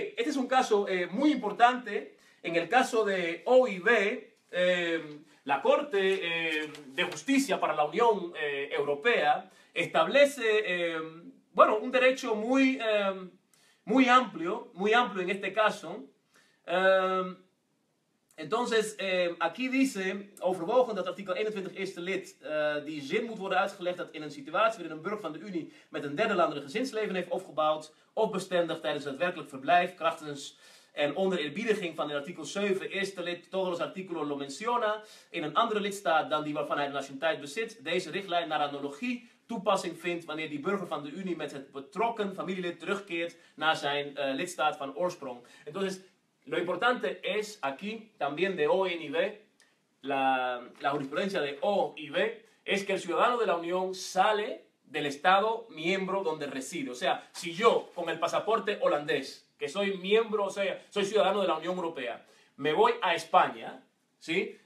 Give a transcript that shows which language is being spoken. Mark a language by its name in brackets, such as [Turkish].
[Spanish] Este es un caso muy importante. En el caso de OIV, la Corte de Justicia para la Unión Europea establece un derecho muy amplio en este caso. Entonces, aquí dice, [Dutch] overwogen dat artikel 21 eerste lid die zin moet worden uitgelegd dat in een situatie waarin een burger van de Unie met een derde land een gezinsleven heeft opgebouwd of bestendigd tijdens het werkelijk verblijf, krachtens en onder eerbiediging van het artikel 7 eerste lid, [Spanish] todos los artículos lo menciona, [Dutch] in een andere lidstaat dan die waarvan hij de nationaliteit bezit, deze richtlijn naar analogie toepassing vindt wanneer die burger van de Unie met het betrokken familielid terugkeert naar zijn lidstaat van oorsprong. [Spanish] Entonces, lo importante es aquí, también de OIV, la jurisprudencia de OIV, es que el ciudadano de la Unión sale del Estado miembro donde reside. O sea, si yo con el pasaporte holandés, que soy miembro, o sea, soy ciudadano de la Unión Europea, me voy a España, ¿sí?